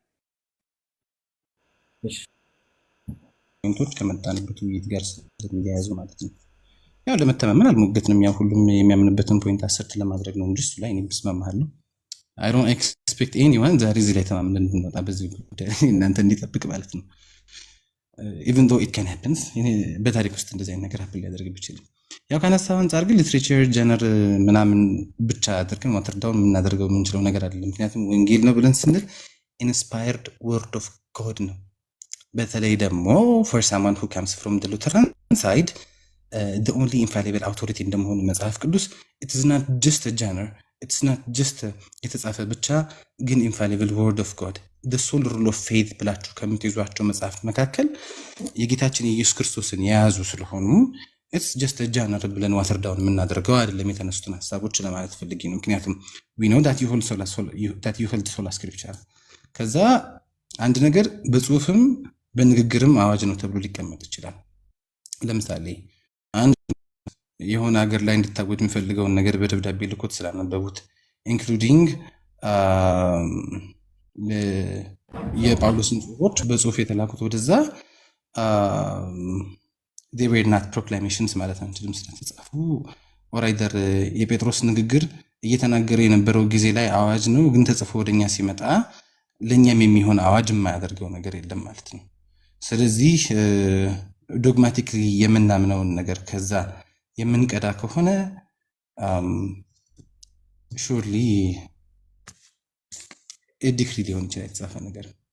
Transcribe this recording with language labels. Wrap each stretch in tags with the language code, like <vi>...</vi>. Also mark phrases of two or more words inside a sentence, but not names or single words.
<am>ፖይንቶች ከመጣንበት ውይይት ጋር ስለሚያያዙ ማለት ነው። ያው ለመተማመን አልሞገትንም። ያው ሁሉም የሚያምንበትን ፖይንት አሰርት ለማድረግ ነው እንጂ እሱ ላይ እኔም እስማማለሁ።</am> <en>I don't expect anyone</en> <am>ዛሬ እዚህ ላይ ተማምነን እንድንወጣ በዚህ ጉዳይ እናንተ እንዲጠብቅ ማለት ነው።</am> <en>even though it can happen</en> <am>በታሪክ ውስጥ እንደዚህ አይነት ነገር ሀፕን ሊያደርግ ቢችልም ያው ከነሳው አንጻር ግን</am> <en>literature genre</en> <am>ምናምን ብቻ አድርገን ዋተርዳውን የምናደርገው የምንችለው ነገር አይደለም። ምክንያቱም ወንጌል ነው ብለን ስንል</am> <en>inspired word of God</en> <am>ነው። በተለይ ደግሞ</am> <en>for someone who comes from the Lutheran side the only infallible authority</en> <am>እንደመሆኑ መጽሐፍ ቅዱስ</am> <en>it is not just a genre, it's not just የተጻፈ</en> <am>ብቻ ግን</am> <en>infallible word of God the sole rule of faith</en> <am>ብላችሁ ከምትይዟቸው መጽሐፍት መካከል የጌታችን የኢየሱስ ክርስቶስን የያዙ ስለሆኑ</am> <en>it's just a genre</en> <am>ብለን</am> <en>water down</en> <am>የምናደርገው አይደለም የተነሱትን ሐሳቦች ለማለት ፈልጌ ነው። ምክንያቱም</am> <en>we know that you hold sola scripture</en> <am>ከዛ አንድ ነገር በጽሁፍም በንግግርም አዋጅ ነው ተብሎ ሊቀመጥ ይችላል። ለምሳሌ አንድ የሆነ ሀገር ላይ እንድታወጅ የሚፈልገውን ነገር በደብዳቤ ልኮት ስላነበቡት ኢንክሉዲንግ የጳውሎስን ጽሁፎች በጽሁፍ የተላኩት ወደዛ</am> <en>they were not proclamations</en> <am>ማለት አንችልም ስለተጻፉ ኦራይደር የጴጥሮስ ንግግር እየተናገረ የነበረው ጊዜ ላይ አዋጅ ነው፣ ግን ተጽፎ ወደኛ ሲመጣ ለኛም የሚሆን አዋጅ የማያደርገው ነገር የለም ማለት ነው። ስለዚህ ዶግማቲክሊ የምናምነውን ነገር ከዛ የምንቀዳ ከሆነ</am> <en>surely decree</en> <am>ሊሆን ይችላል የተጻፈ ነገር</am>